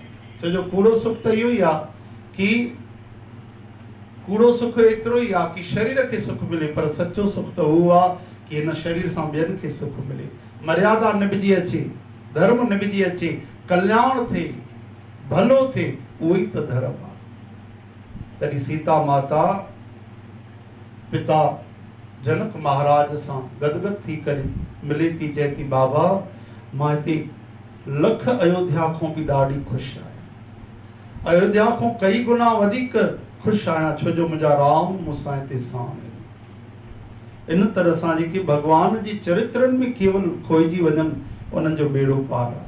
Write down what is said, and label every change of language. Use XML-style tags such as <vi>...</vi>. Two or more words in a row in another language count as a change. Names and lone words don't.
<sd>छो जो कूड़ो सुख त इहो ई आहे कि कूड़ो सुख एतिरो ई आहे कि शरीर खे सुख मिले, पर सचो सुख त उहो आहे कि हिन शरीर सां ॿियनि खे सुख मिले, मर्यादा निभिजी अचे, धर्म निभिजी अचे, कल्याण थिए, भलो थिए, उहो ई त धर्म आहे। तॾहिं सीता माता पिता जनक महाराज सां गदगद थी करे मिले थी, चए थी, बाबा मां हिते लख अयोध्या खां बि ॾाढी ख़ुशि आहियां। अयोध्या खां कई गुना वधीक ख़ुशि आहियां, छो जो मुंहिंजा राम मूंसां हिते सां आहिनि। इन तरह सां जेके भॻवान जी चरित्रनि में केवल खोइजी वञनि, उन्हनि जो बेड़ो पार आहे।</sd>